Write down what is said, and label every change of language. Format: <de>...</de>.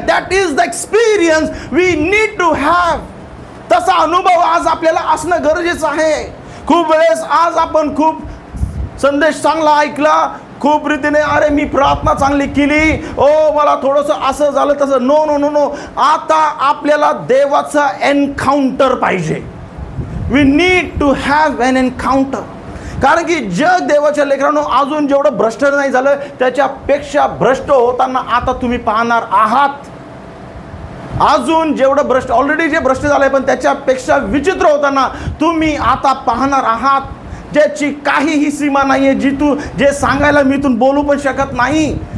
<en>That is the experience we need to have.</en> <mr>तसा अनुभव आज आपल्याला असणं गरजेचं आहे. खूप वेळेस आज आपण खूप संदेश चांगला ऐकला, खूप रीतीने अरे मी प्रार्थना चांगली केली, ओ मला थोडंसं असं झालं तसं. No no no no. आता आपल्याला देवाचा एन्काउंटर पाहिजे.</mr> <en>We need to have an encounter.</en> <mr>कारण की जग देवाच्या लेकरांनो अजून जेवढं भ्रष्ट नाही झालं, त्याच्यापेक्षा भ्रष्ट होताना आता तुम्ही पाहणार आहात. अजून जेवढं भ्रष्ट, ऑलरेडी जे भ्रष्ट झालंय, पण त्याच्यापेक्षा विचित्र होताना तुम्ही आता पाहणार आहात, ज्याची काहीही सीमा नाही आहे, जे सांगायला मी इथून बोलू पण शकत नाही.</mr>